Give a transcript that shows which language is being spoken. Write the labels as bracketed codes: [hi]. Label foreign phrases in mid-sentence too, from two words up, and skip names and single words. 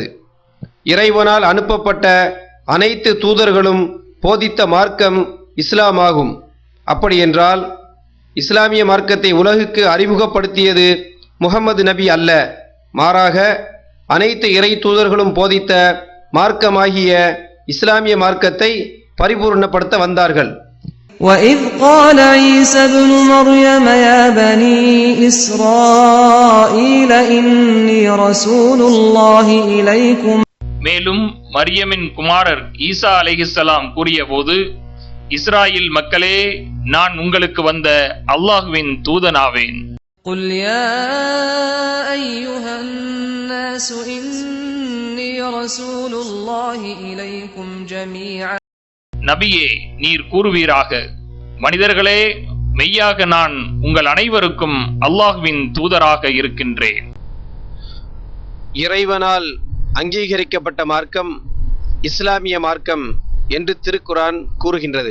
[ta] இறைவனால் அனுப்பப்பட்ட அனைத்து தூதர்களும் போதித்த மார்க்கம் இஸ்லாமாகும். அப்படியென்றால் இஸ்லாமிய மார்க்கத்தை உலகுக்கு அறிமுகப்படுத்தியது முகம்மது நபி அல்ல, மாறாக அனைத்து இறை தூதர்களும் போதித்த மார்க்கமாகிய இஸ்லாமிய மார்க்கத்தை பரிபூர்ணப்படுத்த வந்தார்கள். [ar] وَإِذْ قَالَ عِيسَى ابْنُ مَرْيَمَ يَا بَنِي إِسْرَائِيلَ إِنِّي رَسُولُ اللَّهِ إِلَيْكُمْ. [ta] மேலும் மரியமின் குமாரர் ஈசா அலைஹிஸ்ஸலாம் கூறியபோது, இஸ்ராயில் மக்களே, நான் உங்களுக்கு வந்த அல்லாஹ்வின் தூதனாவேன். [ar] قُلْ يَا أَيُّهَا النَّاسُ إِنِّي رَسُولُ اللَّهِ إِلَيْكُمْ جَمِيعًا. [ta] நபியே, நீர் கூறுவீராக, மனிதர்களே, மெய்யாக நான் உங்கள் அனைவருக்கும் அல்லாஹ்வின் தூதராக இருக்கின்றேன். இறைவனால் அங்கீகரிக்கப்பட்ட மார்க்கம் இஸ்லாமிய மார்க்கம் என்று திருக்குர்ஆன் கூறுகின்றது.